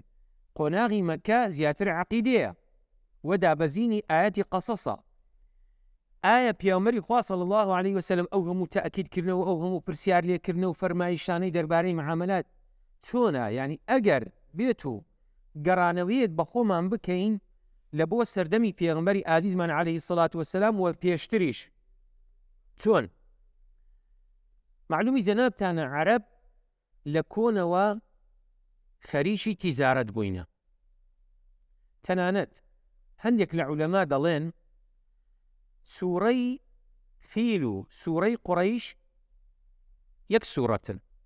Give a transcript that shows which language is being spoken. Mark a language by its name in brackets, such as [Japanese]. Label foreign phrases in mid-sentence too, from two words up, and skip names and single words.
[Central Kurdish] قۆناغی مەکە زیاتر عەقیدەیە و دابەزینی ئایەتی قەسەسە. ئایا پێغەمبەری خوا [Arabic] صلی الله عليه وسلم [Central Kurdish] ئەو هەموو تەئکیدکردنەوە، ئەو هەموو پرسیار لێکردنە و فەرمایشانەی دەربارەی معاملات چۆنە؟ یعنی ئەگەر بێت و گەڕانەوەیەک بە خۆمان بکەین لە بۆ سەردەمی پێغەمبەری ئازیزمان [Arabic] عليه الصلاة والسلام [Central Kurdish] و پێشتریش چۆن؟ معلومی جەنابتانە عەرەب لە کۆنەوە خەریکی تیجارەت بووینە. تەنانەت هەندێک لە عولەما دەڵێن سوورەی فیل و سوورەی قوڕەیش یەک سوورەتن.